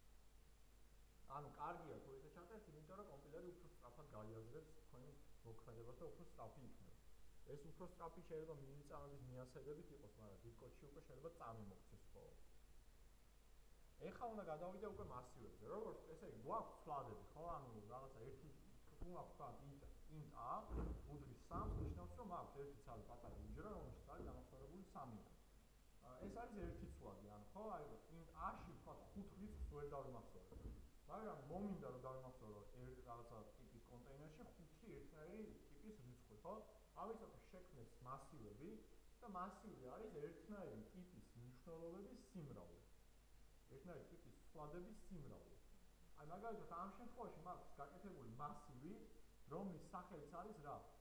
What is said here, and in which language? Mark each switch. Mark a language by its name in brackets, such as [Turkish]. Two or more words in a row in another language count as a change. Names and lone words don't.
[Georgian] ანუ კარგია თუ ესე ჩაწერთ, იმიტომ რომ კომპილერი უფრო სწრაფად გაიაზრებს თქვენი მოქმედებას და უფრო სწრაფი იქნება. ეს უფრო სწრაფი შეიძლება მილიწამების მიასაიდებით იყოს, მაგრამ დიდ კოდში უკვე შეიძლება წამი მოქცეს ხოლმე. ეხლა უნდა გადავიდე უკვე მასივებზე. როგორც ესე იგი გვაქვს ცვლადები, ხო? ანუ რაღაცა ერთი თუ მაქვს თქვა int a უდრის 3-ს, ნიშნავს რომ მაქვს ერთი ცალი პატარა უჯრა, რომელშიც არის დამახსოვრებული 3-იანი. ეს არის ერთი ცვლადი, ანუ ხო, აი int a-ში თქვა 5 რიცხვს ვერ დავიმახსოვრებ. მაგრამ მომინდა რომ დავიმახსოვრო რაღაცა ტიპის კონტეინერში 5 ერთნაირი ტიპის რიცხვი, ხო? ამისათვის შექმნეს მასივები და მასივი არის ერთნაირი ტიპის მნიშვნელობების სიმრავლე. ერთნაირი ტიპის ცვლადების სიმრავლე. აი მაგალითად ამ შემთხვევაში მაქვს გაკეთებული მასივი, რომლის სახელიც არის რა?